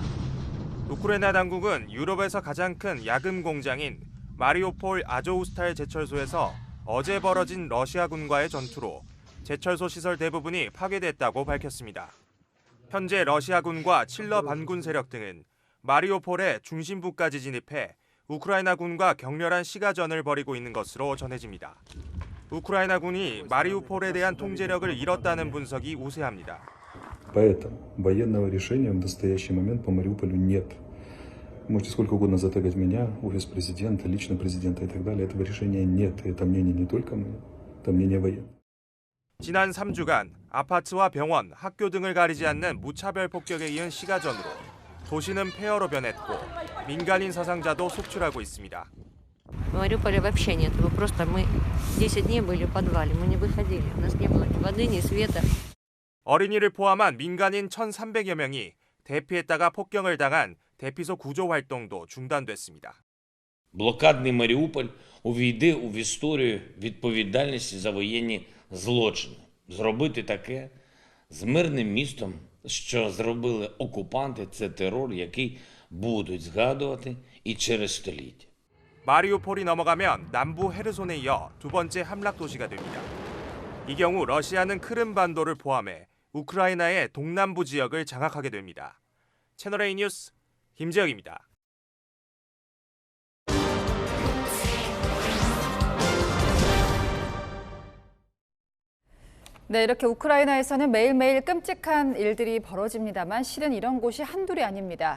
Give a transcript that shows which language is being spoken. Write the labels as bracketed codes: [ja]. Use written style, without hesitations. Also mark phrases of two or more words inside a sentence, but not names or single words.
[ko] 우크라이나 당국은 유럽에서 가장 큰 야금 공장인 마리우폴 아조우스탈 제철소에서 어제 벌어진 러시아군과의 전투로 제철소 시설 대부분이 파괴됐다고 밝혔습니다. 현재 러시아군과 칠러 반군 세력 등은 마리우폴의 중심부까지 진입해 우크라이나군과 격렬한 시가전을 벌이고 있는 것으로 전해집니다. 우크라이나군이 마리우폴에 대한 통제력을 잃었다는 분석이 우세합니다. [ru] Поэтому военного решения в настоящий момент по Мариуполю нет. Можете сколько угодно затягивать меня, офис президента, лично президента и так далее. Этого решения нет. И это мнение не только мое, это мнение военных. [ko] 지난 3주간 아파트와 병원, 학교 등을 가리지 않는 무차별 폭격에 이은 시가전으로 도시는 폐허로 변했고 민간인 사상자도 속출하고 있습니다. [ru] В Мариуполе вообще нет. Мы просто 10 дней были в подвале. Мы не выходили. У нас не было ни воды, ни света. [ko] 어린이를 포함한 민간인 1,300여 명이 대피했다가 폭격을 당한 대피소 구조 활동도 중단됐습니다. [uk] Блокадний Маріуполь увійде в історію відповідальності за воєнні злочини. Зробити таке з мирним містом, що зробили окупанти, це терор, який будуть згадувати і через століття. [ko] 마리우폴이 넘어가면 남부 헤르손에 이어 두 번째 함락 도시가 됩니다. 이 경우 러시아는 크림반도를 포함해 우크라이나의 동남부 지역을 장악하게 됩니다. 채널A 뉴스 김재혁입니다. 네, 이렇게 우크라이나에서는 매일매일 끔찍한 일들이 벌어집니다만 실은 이런 곳이 한둘이 아닙니다.